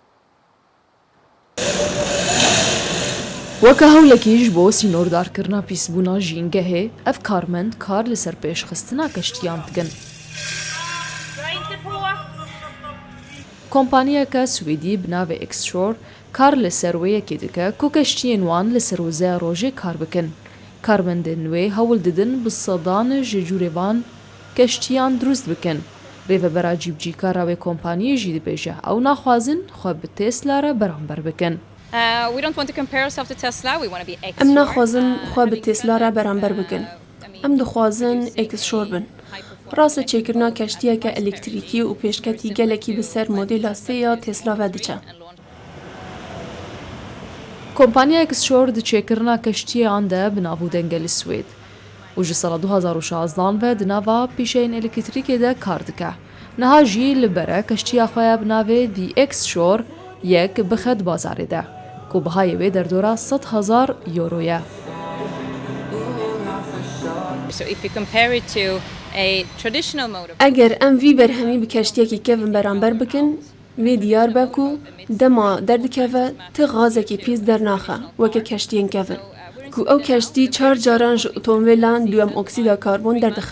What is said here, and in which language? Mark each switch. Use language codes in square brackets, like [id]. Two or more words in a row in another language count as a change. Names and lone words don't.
[ku] وەکە هەولێکیش بۆ سینۆردارکردنا پیسبوونا ژینگە هەیە ئەف کارمەند کار لەسەر پێشخستنا کەشتیان دگن. کۆمپانیەکە سویدی بناوێ ئێکسشۆر کار لەسەر وەیەکی دکە کۆ کەشتیên wan li ser wizaya rojê kar bikin. Karmendên wê hewl didin bi sedan ji cûrêvan keştiyan drûst bikin. Rêvebera cîbcîkara wê kompaniyê jî dibêje ew naxwazin xwe bi Tesla re beramber bikin. Em naxwazin xwe bi Tesla re beramber bikin. Em dixwazin êkisşor bin. Rasta çêkirina keştiyeke elektrîkî û pêşketî gelekî bi ser modêla sê ya Tesla ve diçe. کۆمپانیا ئێکسشۆر دچێکردنا کەشتیەیان دە بناو دەنگەلی سوێد و ji sala 2016 ve di nava pîşeyên elektrîkê de kar dike. Niha jî li bere keştiya xwe ya binavê The X-Shore yek bixet bazarê de ku bihayê wê derdora 100,000 euro ye. Eger em vî berhemî bi keştiyekî kevin beramber bikin, vê diyar be ku dema derdikeve ti gazekî pîs dernaxe weke keştiyên kevin ku ew keştî 4 caran ji otomobîlan duyem oksîda karbon derdixe.